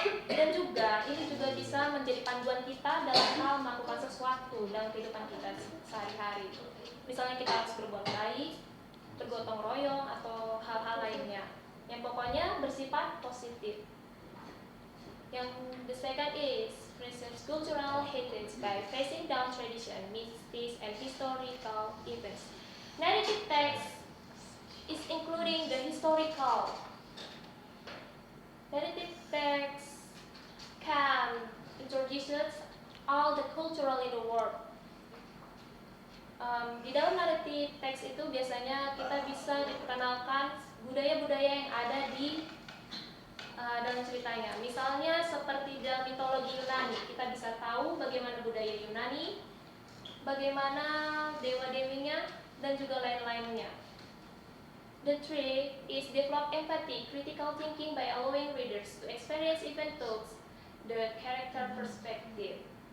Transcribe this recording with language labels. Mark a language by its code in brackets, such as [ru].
[id] Dan juga ini juga bisa menjadi panduan kita dalam hal melakukan sesuatu dalam kehidupan kita sehari-hari. Misalnya kita harus berbuat baik, bergotong royong, atau hal-hal lainnya yang pokoknya bersifat positif. [en] The second is preserves cultural heritage by facing down tradition, myths, and historical events. Narrative text is including the historical. Narrative text can introduce all the cultural in the world. [id] Di dalam naratif teks itu biasanya kita bisa diperkenalkan budaya-budaya yang ada di dalam ceritanya. Misalnya seperti dalam mitologi Yunani, kita bisa tahu bagaimana budaya Yunani, bagaimana dewa-dewinya, dan juga lain-lainnya. [en] The three is develop empathy, critical thinking by allowing readers to experience even though the character perspective.